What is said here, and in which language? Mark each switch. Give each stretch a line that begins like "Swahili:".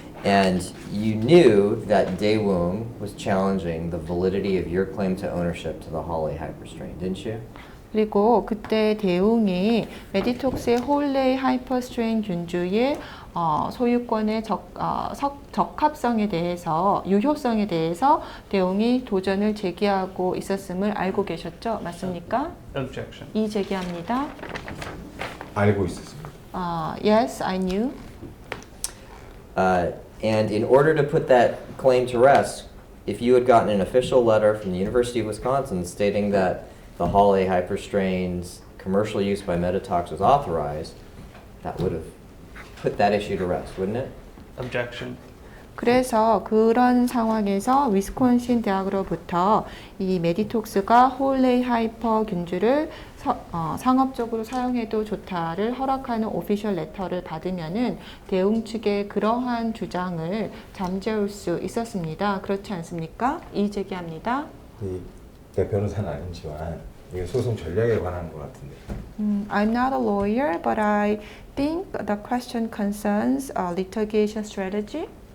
English: And you knew that Daewoo was challenging the validity of your claim to ownership to the Hawley hyperstring, didn't you?
Korean: 그리고 그때 대웅이 메디톡스의 홀레이 하이퍼스트레인 균주의 소유권의 적합성에 대해서 유효성에 대해서 대웅이 도전을 제기하고 있었음을 알고 계셨죠? 맞습니까?
English: Objection.
Korean: 이 제기합니다. 알고 있었습니다.
English: Yes, I knew. And in order to put that claim to rest, if you had gotten an official letter from the University of Wisconsin stating that the Hawley hyperstrain's commercial use by Metatalks was authorized, that would have put that issue to rest, wouldn't it? Objection.
Korean: 그래서 그런 상황에서 위스콘신 대학으로부터 이 메디톡스가 홀레이 하이퍼 균주를 상업적으로 사용해도 좋다를 허락하는 오피셜 레터를 받으면은 대웅 측의 그러한 주장을 잠재울 수 있었습니다. 그렇지 않습니까? 이의 제기합니다. 내 변호사는 아니지만 이게 소송 전략에 관한 것 같은데.
English: I'm not a lawyer, but I think the question concerns litigation strategy.